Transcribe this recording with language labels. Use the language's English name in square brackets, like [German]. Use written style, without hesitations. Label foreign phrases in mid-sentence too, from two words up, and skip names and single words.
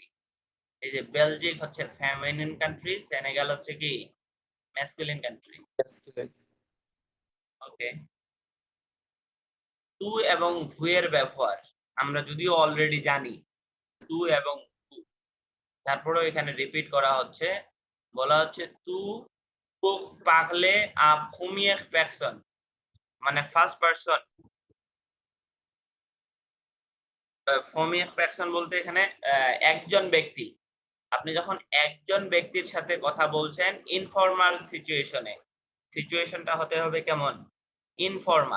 [Bangla] এই যে বেলজিক হচ্ছে [English] feminine country, [Bangla] সেনেগাল হচ্ছে কি [English] masculine country. [Bangla] ওকে, তু এবং ভু এর ব্যবহার আমরা যদিও অলরেডি জানি, তু এবং ভু, তারপরেও এখানে রিপিট করা হচ্ছে। বলা হচ্ছে তু [French] pour parler à première personne, [Bangla] মানে [English] first person. first person [Bangla] বলতে এখানে একজন ব্যক্তি। আপনি যখন একজন ব্যক্তির সাথে কথা বলছেন [English] informal situationে, [Bangla] সিচুয়েশনটা হতে হবে কেমন? ইনফর্মাল।